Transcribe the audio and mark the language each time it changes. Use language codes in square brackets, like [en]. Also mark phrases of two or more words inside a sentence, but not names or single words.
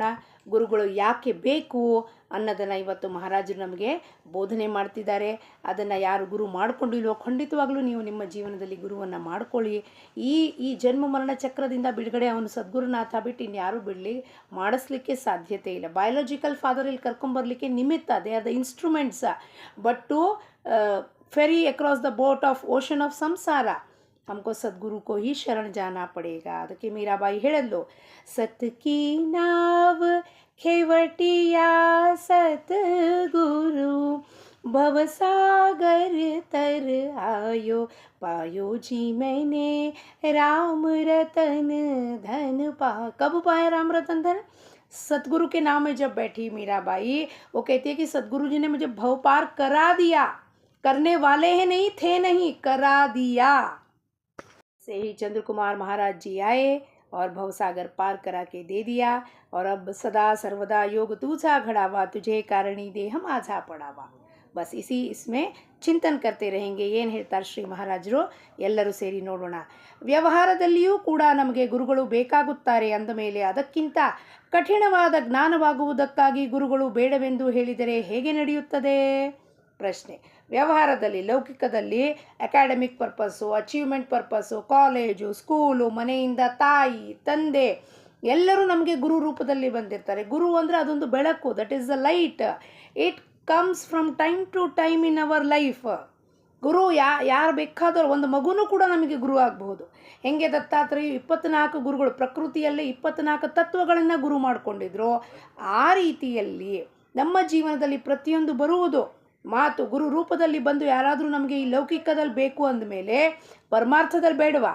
[kn] ಗುರುಗಳು ಯಾಕೆ ಬೇಕು ಅನ್ನೋದನ್ನು ಇವತ್ತು ಮಹಾರಾಜರು ನಮಗೆ ಬೋಧನೆ ಮಾಡ್ತಿದ್ದಾರೆ. ಅದನ್ನು ಯಾರು ಗುರು ಮಾಡಿಕೊಂಡಿಲ್ವೋ ಖಂಡಿತವಾಗಲೂ ನೀವು ನಿಮ್ಮ ಜೀವನದಲ್ಲಿ ಗುರುವನ್ನು ಮಾಡಿಕೊಳ್ಳಿ. ಈ ಜನ್ಮ ಮರಣ ಚಕ್ರದಿಂದ ಬಿಡುಗಡೆ ಅವನು ಸದ್ಗುರುನಾಥ ಬಿಟ್ಟು ಇನ್ಯಾರೂ ಮಾಡಿಸ್ಲಿಕ್ಕೆ ಸಾಧ್ಯತೆ ಇಲ್ಲ. [en] biological father [kn] ಇಲ್ಲಿ ಕರ್ಕೊಂಬರ್ಲಿಕ್ಕೆ ನಿಮಿತ್ತ, [en] They are the instruments, but to ferry across the boat of ocean of samsara [hi] हमको सद्गुरु को ही शरण जाना पड़ेगा. [kn] ಅದಕ್ಕೆ ಮೀರಾಬಾಯಿ ಹೇಳಿದ್ಲು, [hi] सत की नाव खेवटिया सद्गुरु भवसागर तर आयो पायो जी मैंने राम रतन धन पा. कब पाया राम रतन धन? सतगुरु के नाम में जब बैठी मीराबाई, वो कहती है कि सतगुरु जी ने मुझे भव पार करा दिया, करने वाले हैं नहीं थे, नहीं करा दिया। से ही चंद्र कुमार महाराज जी आए और भवसागर पार करा के दे दिया। और अब [mr] सदा सर्वदा योग तूझा घड़ावा, तुझे कारणी देह माझा पड़ावा। [hi] बस इसमें ಚಿಂತನ್ करते रहेंगे. [kn] ಏನು ಹೇಳ್ತಾರೆ ಶ್ರೀ ಮಹಾರಾಜರು ಎಲ್ಲರೂ ಸೇರಿ ನೋಡೋಣ. ವ್ಯವಹಾರದಲ್ಲಿಯೂ ಕೂಡ ನಮಗೆ ಗುರುಗಳು ಬೇಕಾಗುತ್ತಾರೆ ಅಂದ ಮೇಲೆ ಅದಕ್ಕಿಂತ ಕಠಿಣವಾದ ಜ್ಞಾನವಾಗುವುದಕ್ಕಾಗಿ ಗುರುಗಳು ಬೇಡವೆಂದು ಹೇಳಿದರೆ ಹೇಗೆ ನಡೆಯುತ್ತದೆ? ಪ್ರಶ್ನೆ. ವ್ಯವಹಾರದಲ್ಲಿ ಲೌಕಿಕದಲ್ಲಿ [en] academic purpose, achievement purpose, [kn] ಕಾಲೇಜು, ಸ್ಕೂಲು, ಮನೆಯಿಂದ ತಾಯಿ ತಂದೆ ಎಲ್ಲರೂ ನಮಗೆ ಗುರು ರೂಪದಲ್ಲಿ ಬಂದಿರ್ತಾರೆ. ಗುರು ಅಂದರೆ ಅದೊಂದು ಬೆಳಕು, [en] That is the light. It comes from time to time in our life. [kn] ಗುರು ಯಾರು ಬೇಕಾದರೂ, ಒಂದು ಮಗುನೂ ಕೂಡ ನಮಗೆ ಗುರು ಆಗಬಹುದು. ಹೆಂಗೆ ದತ್ತಾತ್ರೇಯ 24 ಗುರುಗಳು, ಪ್ರಕೃತಿಯಲ್ಲೇ 24 ತತ್ವಗಳನ್ನು ಗುರು ಮಾಡಿಕೊಂಡಿದ್ರು, ಆ ರೀತಿಯಲ್ಲಿ ನಮ್ಮ ಜೀವನದಲ್ಲಿ ಪ್ರತಿಯೊಂದು ಬರುವುದು ಮಾತು ಗುರು ರೂಪದಲ್ಲಿ ಬಂದು ಯಾರಾದರೂ ನಮಗೆ ಈ ಲೌಕಿಕದಲ್ಲಿ ಬೇಕು ಅಂದಮೇಲೆ ಪರಮಾರ್ಥದಲ್ಲಿ ಬೇಡವಾ?